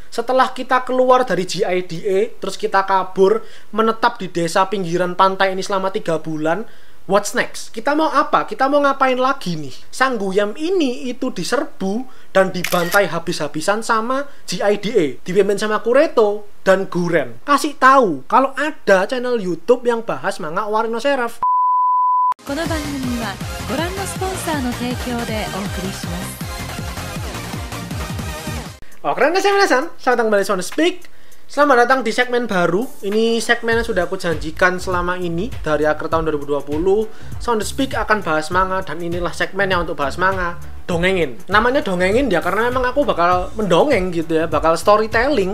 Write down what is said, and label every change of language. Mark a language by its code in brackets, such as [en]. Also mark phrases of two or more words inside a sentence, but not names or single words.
[id] Setelah kita keluar dari GIDA, terus kita kabur, menetap di desa pinggiran pantai ini selama 3 bulan, [en] what's next? [id] Kita mau apa? Kita mau ngapain lagi nih? Sang Guyam ini itu diserbu dan dibantai habis-habisan sama GIDA, dipimpin sama Kureto dan Guren. Kasih tahu kalau ada channel YouTube yang bahas manga Owari no Seraph. [ja] この番組はご覧のスポンサーの提供でお送りします。 [id] Oke, selamat datang kembali di Sound Speak. Selamat datang di segmen baru. Ini segmen yang sudah aku janjikan selama ini dari akhir tahun 2020. Sound Speak akan bahas manga dan inilah segmennya untuk bahas manga. Dongengin. Namanya dongengin ya karena memang aku bakal mendongeng gitu ya, bakal storytelling.